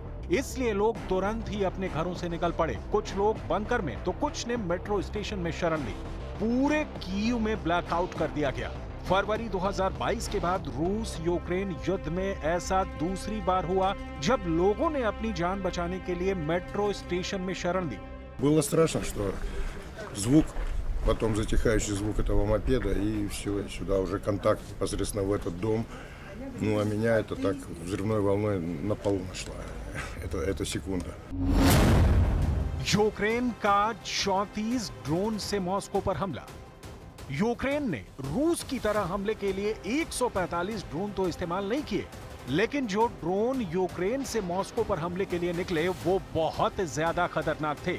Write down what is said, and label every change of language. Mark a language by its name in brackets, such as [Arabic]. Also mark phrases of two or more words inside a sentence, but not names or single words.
[Hindi] इसलिए लोग तुरंत ही अपने घरों से निकल पड़े। कुछ लोग बंकर में तो कुछ ने मेट्रो स्टेशन में शरण ली। पूरे कीव में ब्लैकआउट कर दिया गया। फरवरी 2022 के बाद रूस यूक्रेन युद्ध में ऐसा दूसरी बार हुआ जब लोगों ने अपनी जान बचाने के लिए मेट्रो स्टेशन में शरण ली। [Russian] Было страшно, что звук, потом затихающий звук этого мопеда, и все, сюда уже контакт непосредственно в этот дом. Ну, а меня это так взрывной волной на пол нашла. Это секунда. [Hindi] यूक्रेन का 34 ड्रोन से मॉस्को पर हमला। यूक्रेन ने रूस की तरह हमले के लिए 145 ड्रोन तो इस्तेमाल नहीं किए, लेकिन जो ड्रोन यूक्रेन से मॉस्को पर हमले के लिए निकले वो बहुत ज्यादा खतरनाक थे।